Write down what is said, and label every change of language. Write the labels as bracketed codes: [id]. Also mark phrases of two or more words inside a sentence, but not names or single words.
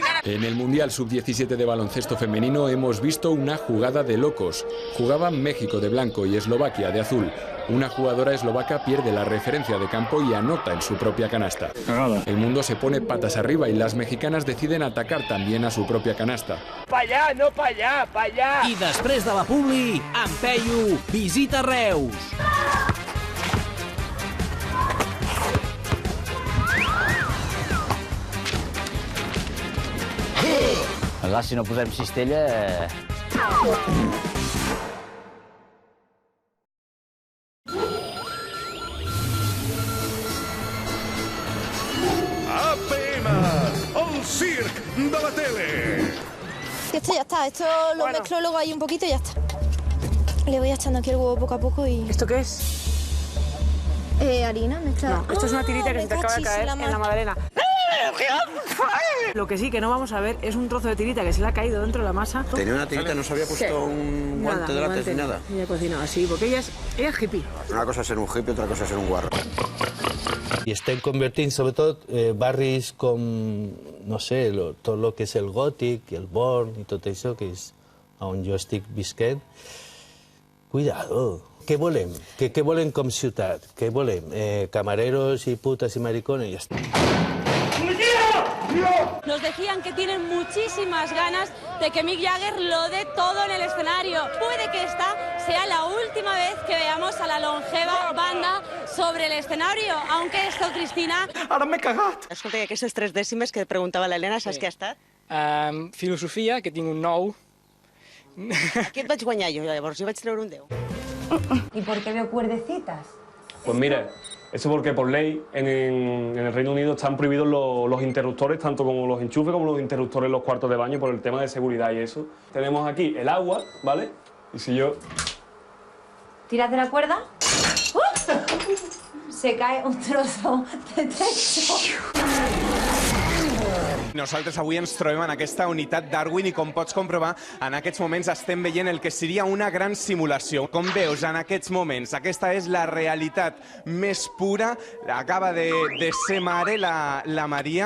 [es] En el Mundial Sub-17 de baloncesto femenino hemos visto una jugada de locos. Jugaban México de blanco y Eslovaquia de azul. Una jugadora eslovaca pierde la referencia de campo y anota en su propia canasta. El mundo se pone patas arriba y las mexicanas deciden atacar también a su propia canasta. Pa' allá, no pa' allá, pa' allá. [ca] I després de la publi, en Peyu visita Reus. Clar, si no posem cistella... APM, el circ de la tele. [es] Esto ya está, esto lo mezclo luego ahí un poquito y ya está. Le voy echando aquí el huevo poco a poco y... ¿Esto qué es? Harina mezclada. No, esto es una tirita que se te acaba de caer en la magdalena. Lo que sí que no vamos a ver es un trozo de tirita que se le ha caído dentro de la masa. Tenía una tirita, no se había puesto un guante de látex ni nada. Ella cocinaba así, porque ella es hippie. Una cosa es ser un hippie, otra cosa es ser un guarro. [ca] I estem convertint, sobretot, barris com, no sé, tot el que és el gòtic, el born i tot això, que és on jo estic visquent. Cuidado. Què volem? Què volem com ciutat? Què volem? Camareros i putes i maricones i ja està. [es] Nos decían que tienen muchísimas ganas de que Mick Jagger lo dé todo en el escenario. Puede que esta sea la última vez que veamos a la longeva banda sobre el escenario, aunque esto, Cristina... [ca] Ara m'he cagat. Escolta, aquestes 3 dècimes que preguntava l'Helena, saps què ha estat? Filosofia, que tinc un 9. Aquí et vaig guanyar jo, llavors. Jo vaig treure un 10. [es] ¿Y por qué veo cuerdecitas? Pues mira, eso porque por ley en el Reino Unido están prohibidos los interruptores, tanto como los enchufes como los interruptores en los cuartos de baño por el tema de seguridad y eso. Tenemos aquí el agua, ¿vale? Y si yo... ¿Tiras de la cuerda? Se cae un trozo de techo. [ca] Nosaltres avui ens trobem en aquesta unitat Darwin i com pots comprovar, en aquests moments estem veient el que seria una gran simulació. Com veus, en aquests moments, aquesta és la realitat més pura. Acaba de ser mare la Maria.